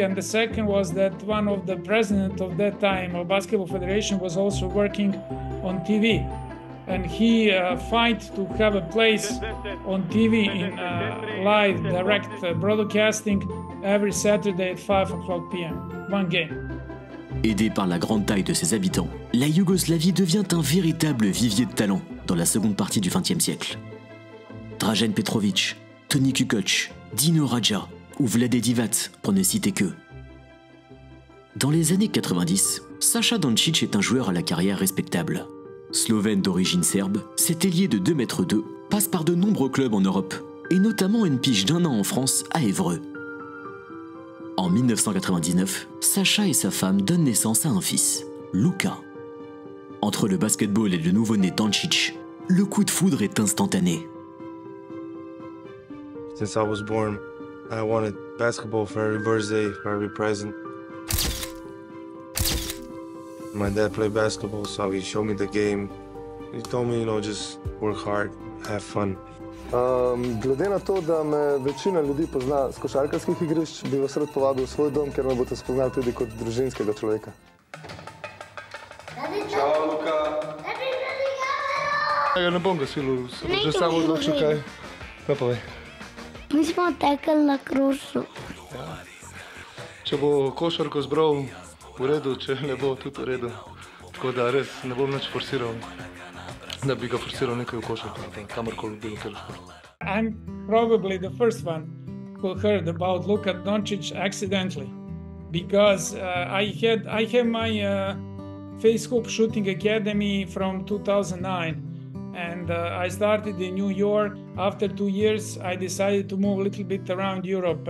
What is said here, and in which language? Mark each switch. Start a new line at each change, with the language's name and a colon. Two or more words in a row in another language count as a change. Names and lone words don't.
English: And the second was that one of the president of that time of Basketball Federation was also working on TV. And he fight to have a place on TV in live direct broadcasting every Saturday at 5 o'clock p.m. One game.
French: Aidée par la grande taille de ses habitants, la Yougoslavie devient un véritable vivier de talent dans la seconde partie du XXe siècle. Dražen Petrović, Toni Kukoc, Dino Radja ou Vlade Divac, pour ne citer qu'eux. Dans les années 90, Saša Doncic est un joueur à la carrière respectable. Slovène d'origine serbe, cet ailier de 2,2 m passe par de nombreux clubs en Europe, et notamment une pige d'1 an en France à Évreux. En 1999, Saša et sa femme donnent naissance à un fils, Luka. Entre le basketball et le nouveau-né Doncic, le coup de foudre est instantané.
English: Since I was born, I wanted basketball for every birthday, for every present. My dad played basketball, so he showed me the game. He told me, just work hard, have fun.
Slovenian: Glede na to, da me večina ljudi pozna z košarkarskih igrišč, bi vas rad povabil v svoj dom, ker me boste spoznali tudi kot družinskega človeka. Ciao Luca. Ne bom ga silil, že samo odločil kaj. Kaj povej? Mi smo tekli na krosu. Ja. Če bo košarko zbral, v redu, če ne bo, tudi v redu. Tako da res ne bom nič forsiral, da bi ga forsiral nekaj v košarko, kamorkoli bilo kjer šport.
English: I'm probably the first one who heard about Luka Doncic accidentally, because I have my Face Hoop Shooting Academy from 2009. And I started in New York. After 2 years, I decided to move a little bit around Europe.